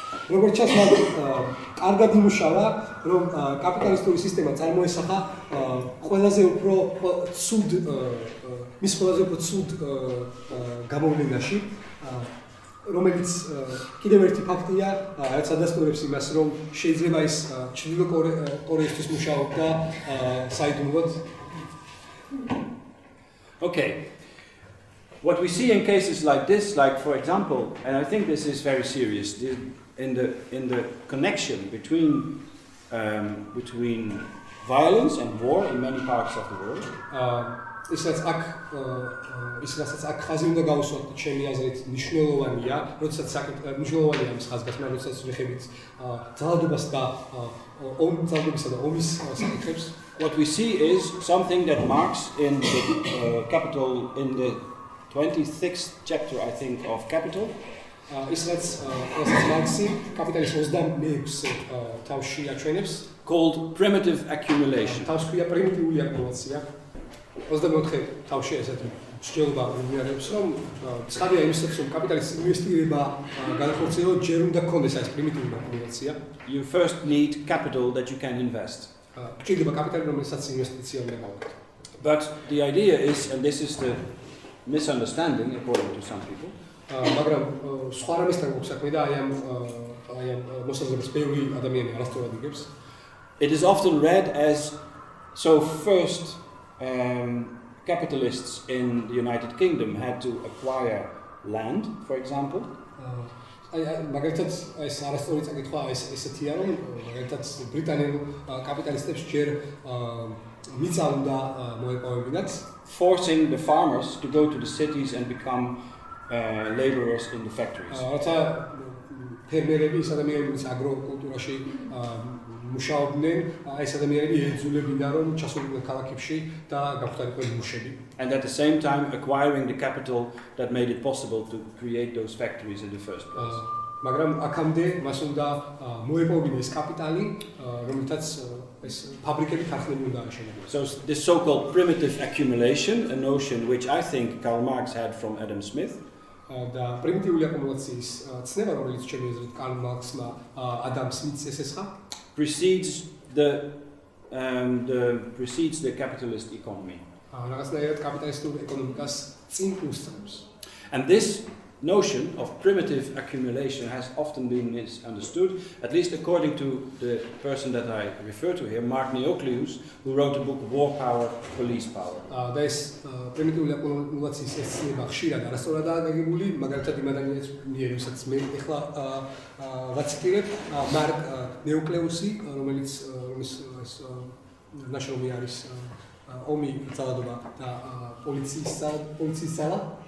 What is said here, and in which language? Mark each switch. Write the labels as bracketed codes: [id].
[ka] როგორც ჩანს, კარგად იმუშავა, რომ კაპიტალისტური სისტემა წარმოესახა ყველაზე უფრო ცუდ მის ყველაზე უფრო ცუდ გამოვლენაში, რომელიც კიდევ ერთი ფაქტია, რაც ადასტურებს იმას, რომ შეიძლება ის ჩრდილო კორეისთვის მუშაობდა საიდუმლოდ. [en] Okay. What we see in cases like this, like for example, and I think this is very serious, in the connection between violence and war in many parts of the world. [ka] ისაც აქ ხაზი უნდა გავუსვათ ჩემი აზრით მნიშვნელოვანია, როდესაც მნიშვნელოვანია მის ხაზგასმა, როდესაც ვიხებით ძალადობას და ძალადობისა და ომის საკითხებს. [en] What we see is something that Marx in the Capital, in the 26th chapter, I think, of Capital, [ka] ის რაც მარქსი კაპიტალის 26 თავში აჩვენებს, [en] called primitive accumulation. [ka] თავს ქვია პრიმიტიული აკუმულაცია. 24 თავში ესეთი მსჯელობა მიმდინარეობს, რომ ცხადია იმისაც, რომ კაპიტალის ინვესტირება განახორციელოს, ჯერ უნდა გქონდეს ეს პრიმიტიული აკუმულაცია. [en] You first need capital that you can invest. [ka] გჭირდება კაპიტალი, რომელსაც ინვესტიცია უნდა გავაკეთო. [en] But the idea is, and this is the misunderstanding according to some people, [ka] მაგრამ სხვა რამესთან გვაქვს საქმე და აი ამ მოსაზრებას ბევრი ადამიანი არასწორად იგებს. [en] it is often read as, so first capitalists in the United Kingdom had to acquire land, for example. [ka] მაგალითად ეს არასწორი წაკითხვა ესეთია, რომ მაგალითად ბრიტანელ კაპიტალისტებს ჯერ მიწა უნდა მოეპოვებინათ, [en] forcing the farmers to go to the cities and become laborers in the factories. [ka] რათა ფერმერები, ის ადამიანები, ვინც აგროკულტურაში მუშაობდნენ, ეს ადამიანები ეძულებინდან, რომ ჩასულიყვნენ ქალაქებში და გახვდარიყვნენ მუშები. [en] And at the same time acquiring the capital that made it possible to create those factories in the first place. [ka] მაგრამ აქამდე მას უნდა მოეპოვებინეს კაპიტალი, რომელთაც ეს ფაბრიკები ქარხნები უნდა აშენებინათ. [en] So this so-called primitive accumulation, a notion which I think Karl Marx had from Adam Smith, [ka] და პრიმიტიული აკუმულაციის ცნება, რომელიც ჩემი აზრით კარლ მარქსმა ადამ სმითს ესესხა, [en] precedes the capitalist economy. [ka] რაღაცნაირად კაპიტალისტურ ეკონომიკას წინ უსწრებს. [en] And this notion of primitive accumulation has often been misunderstood, at least according to the person that I refer to here, Mark Neocleus, who wrote the book War Power, Police Power. [ka] და ეს პრიმიტიული აკუმულაციის ეს ცნება ხშირად არასწორადაა გაგებული, მაგალითად იმ ადამიანის მიერ, ვისაც მე ეხლა ვაციტირებ, მარკ ნეოკლეუსი, რომელიც ეს ნაშრომი არის ომი, ძალადობა და პოლიციის ძალა.